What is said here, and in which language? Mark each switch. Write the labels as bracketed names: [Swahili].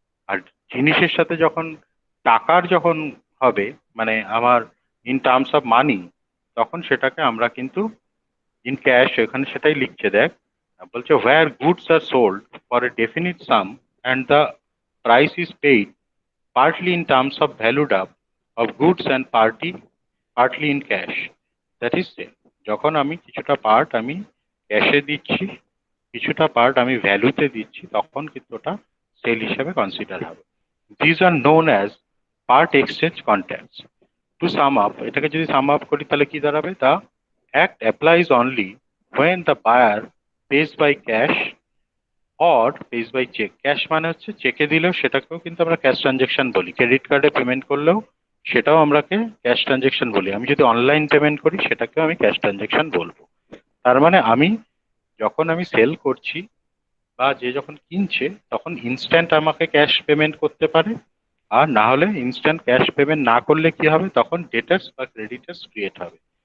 [Bangla] আর জিনিসের সাথে যখন টাকার যখন হবে, মানে আমার [English] in terms of money, [Bangla] তখন সেটাকে আমরা কিন্তু [English] in cash, [Bangla] এখানে সেটাই লিখছে দেখ, বলছে [English] Where goods are sold for a definite sum and the price is paid partly in terms of valued up of goods and partly in cash, that is sale। [Bangla] যখন আমি কিছুটা পার্ট আমি ক্যাশে দিচ্ছি, কিছুটা পার্ট আমি ভ্যালুতে দিচ্ছি, তখন কিন্তু ওটা সেল হিসেবে কনসিডার হবে। [English] This are known as part exchange contracts. To sum up, [Bangla] এটাকে যদি সাম আপ করি তাহলে কি দাঁড়াবে? [English] The act applies only when the buyer pays by cash or pays by check। [Bangla] Cash মানে হচ্ছে চেকে দিলেও সেটাকেও কিন্তু আমরা ক্যাশ ট্রানজেকশন বলি, ক্রেডিট কার্ডে পেমেন্ট করলেও সেটাও আমরাকে ক্যাশ ট্রানজেকশন বলি, আমি যদি অনলাইন পেমেন্ট করি সেটাকেও আমি ক্যাশ ট্রানজেকশন বলবো। তার মানে আমি যখন আমি সেল করছি বা যে যখন কিনছে তখন ইনস্ট্যান্ট আমাকে ক্যাশ পেমেন্ট করতে পারে, আর না হলে ইনস্ট্যান্ট ক্যাশ পেমেন্ট না করলে কি হবে, তখন ডেটার্স বা ক্রেডিটার্স ক্রিয়েট হবে।